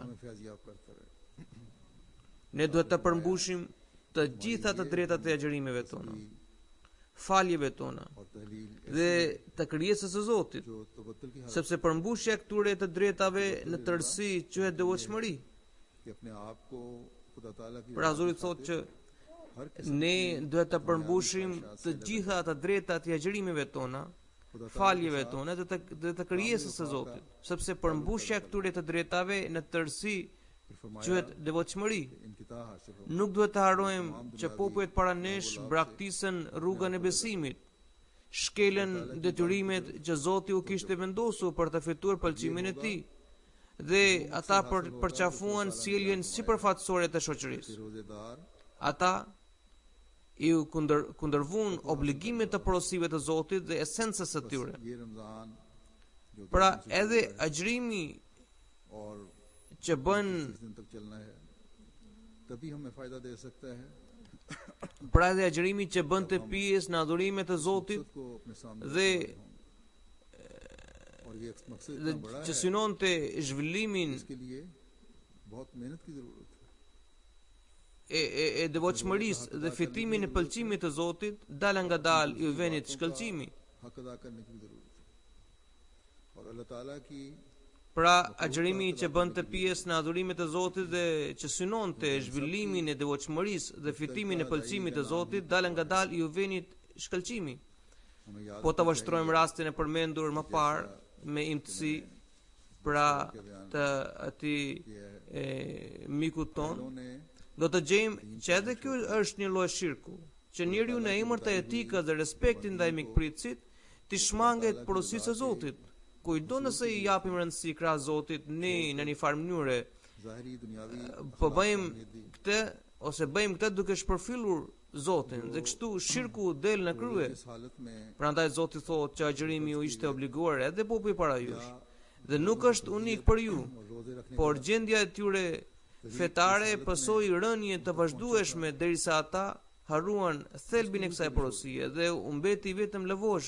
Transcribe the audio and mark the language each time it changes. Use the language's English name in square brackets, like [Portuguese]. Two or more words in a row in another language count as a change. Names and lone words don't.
[Urdu] ہمیں فیضیاب کرتا رہے [Albanian] Ne duhet të përmbushim të gjitha të drejtat e agjërimeve tona, faljeve tona [Urdu] اور تہلیل [Albanian] dhe të krijesës së Zotit, [Urdu] جو تبتل کی حالت [Albanian] sepse përmbushja e këtyre të drejtave në tërësi quhet devotshmëri. [Urdu] کہ اپنے آپ کو خدا تعالیٰ کی [Albanian] Pra Zoti thotë që [Urdu] ہر قسم [Albanian] ne duhet të përmbushim të gjitha të drejtat e agjërimeve tona, faljeve tona dhe të krijesës së Zotit, sepse përmbushja e këtyre të drejtave në tërësi [Urdu] پھر فرمایا [Albanian] quhet devotshmëri. [Urdu] انقطاع حاصل ہو [Albanian] Nuk duhet të harrojmë që popujt para nesh braktisën rrugën e besimit, shkelën detyrimet që Zoti u kishte vendosur për të fituar pëlqimin e tij, dhe ata përqafuan sjelljen sipërfaqësore të shoqërisë. [Urdu] रोजेदार [Albanian] Ata i kundërvuan obligimet të porosive të Zotit dhe esencës së tyre. [Urdu] یہ رمضان جو کہ [Albanian] Pra [Urdu] हमसे [Albanian] edhe agjërimi [Urdu] और [Albanian] që bën [Urdu] 30 دن تک چلنا ہے تبھی ہمیں فائدہ دے سکتا ہے [Albanian] pra edhe agjërimi që bën të pjesë në adhurimet të Zotit [Urdu] مقصد کو اپنے سامنے [Albanian] dhe [Urdu] رکھتے ہوں۔ اور یہ مقصد [Albanian] dhe [Urdu] اتنا بڑا [Albanian] që [Urdu] है [Albanian] synonte zhvillimin [Urdu] اسکے لیے بہت محنت کی ضرورت ہے [Albanian] e devotshmërisë dhe fitimin e pëlqimit të Zotit, dala nga dal i venit shkëlqimi. [Urdu] حق ادا کرنے کی بھی ضرورت ہے اور اللہ تعالیٰ کی [Albanian] Pra agjërimi që bën të pjesë në adhurimet e Zotit dhe që synonte zhvillimin e devotshmërisë dhe fitimin e pëlqimit të Zotit, dala nga dal i venit shkëlqimi. [Urdu] ہمیں یاد [Albanian] Po të vështrojmë rastin e përmendur më parë me imtësi pra të atij mikut ton, [Urdu] ने [Albanian] do të gjejmë që edhe ky është një lloj shirku, që njeriu në emër të etikës dhe respektit ndaj mikpritësit të shmanget porosisë së Zotit. Kujdo nëse i japim rëndësi krah Zotit, ne në një farë mënyre [Urdu] ظاہری دنیاوی [Albanian] po [Urdu] अखलाक [Albanian] bëjmë [Urdu] کو اہمیت دی. [Albanian] këtë ose bëjmë këtë duke shpërfillur Zotin dhe kështu shirku del në krye. [Urdu] اس حالت میں [Albanian] Prandaj Zoti thotë që agjërimi ju ishte obliguar edhe popullit para jush. Dhe nuk është unik për ju, [Urdu] روزے رکھنے [Albanian] por gjendja e tyre fetare pësoi rënje të vazhdueshme derisa ata harruan thelbin e kësaj porosie dhe u mbeti vetëm lëvozhg.